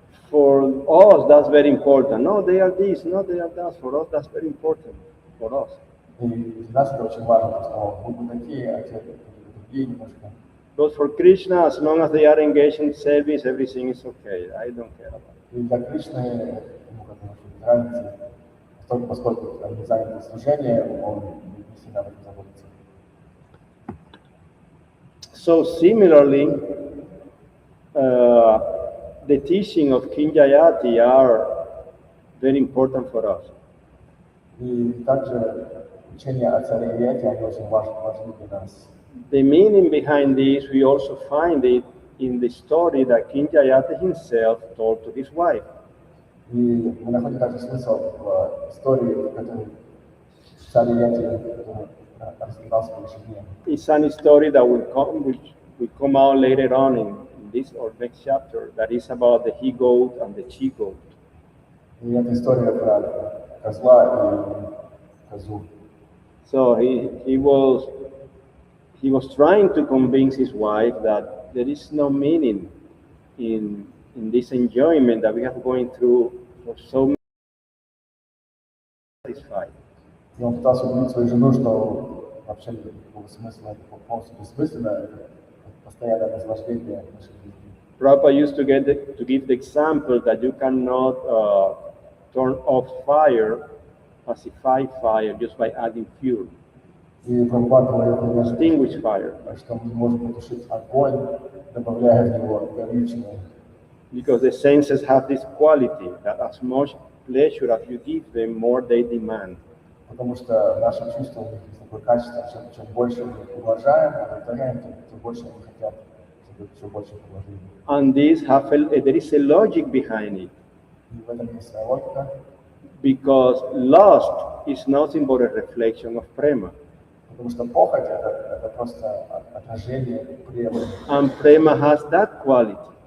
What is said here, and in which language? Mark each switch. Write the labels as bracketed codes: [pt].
[en] For us, that's very important. No, they are this, no, they are that. For us, that's very important. For us. [ru] И для нас это очень важно, что будут такие, а те другие немножко. [en] But for Krishna, as long as they are engaged in service, everything is okay. I don't care about it. [ru] И для Кришны ему как-то без разницы, только поскольку они заняты служением, он не всегда об этом заботится. [en] So similarly, the teaching of King Yayati are very important for us. [ru] И также учение о царе Yayati, они очень важны для нас. [en] The meaning behind this, we also find it in the story that King Yayati himself told to his wife. [ru] И мы находим также смысл в истории, которую царь Yayati рассказал своей жене. [en] It's an story that will come out later on in this or next chapter, that is about the he-goat and the she-goat. [ru] И это история про козла и козу. [en] So he was trying to convince his wife that there is no meaning in this enjoyment that we have going through for so many satisfied. [ru] И он пытался убедить свою жену, что вообще никакого смысла, это полностью бессмысленно, это постоянное наслаждение нашей жизни. [en] Prabhupada used to give the example that you cannot turn off fire, pacify fire, just by adding fuel. [ru] И Прабхупада говорил, [en] Extinguish fire. [ru] что мы можем потушить огонь, добавляя в него горючее. [en] Because the senses have this quality that as much pleasure as you give them, more they demand. [ru] Потому что наши чувства, у них есть такое качество, чем больше мы их уважаем, удовлетворяем, тем больше они хотят, чтобы еще больше положили. [en] And there is a logic behind it. [ru] И в этом есть своя логика. [en] Because lust is nothing but a reflection of prema. [ru] Потому что похоть это просто отражение премы. [en] And prema has that quality.